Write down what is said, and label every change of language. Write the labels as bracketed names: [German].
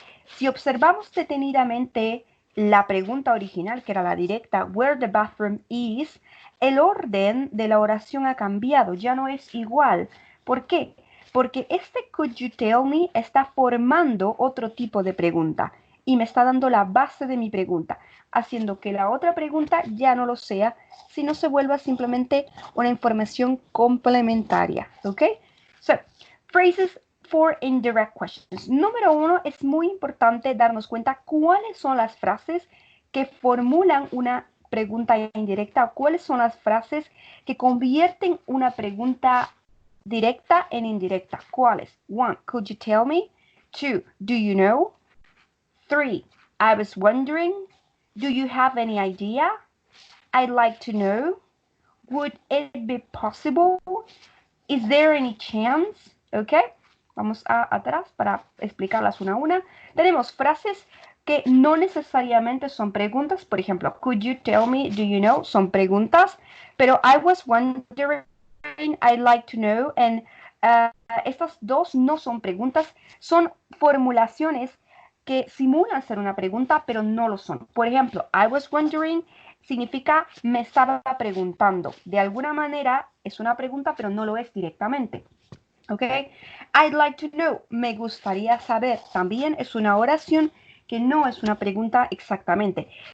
[Spanish] Si observamos detenidamente la pregunta original, que era la directa, [English] where the bathroom is, [Spanish] el orden de la oración ha cambiado, ya no es igual. ¿Por qué? Porque este [English] could you tell me [Spanish] está formando otro tipo de pregunta y me está dando la base de mi pregunta, haciendo que la otra pregunta ya no lo sea, sino se vuelva simplemente una información complementaria, ¿ok? [English] So, phrases for indirect questions. [Spanish] Número 1, es muy importante darnos cuenta cuáles son las frases que formulan una pregunta indirecta o cuáles son las frases que convierten una pregunta directa en indirecta. ¿Cuáles? [English] 1, could you tell me? 2, do you know? 3, I was wondering. Do you have any idea? I'd like to know. Would it be possible? Is there any chance? ¿Ok? [Spanish] Vamos atrás para explicarlas una a una. Tenemos frases que no necesariamente son preguntas. Por ejemplo, [English] could you tell me, do you know? [Spanish] Son preguntas. Pero [English] I was wondering, I'd like to know. [Spanish] And estas dos no son preguntas. Son formulaciones que simulan ser una pregunta, pero no lo son. Por ejemplo, [English] I was wondering [Spanish] significa me estaba preguntando. De alguna manera es una pregunta, pero no lo es directamente. ¿Ok? [English] I'd like to know. [Spanish] Me gustaría saber. También es una oración que no es una pregunta exactamente.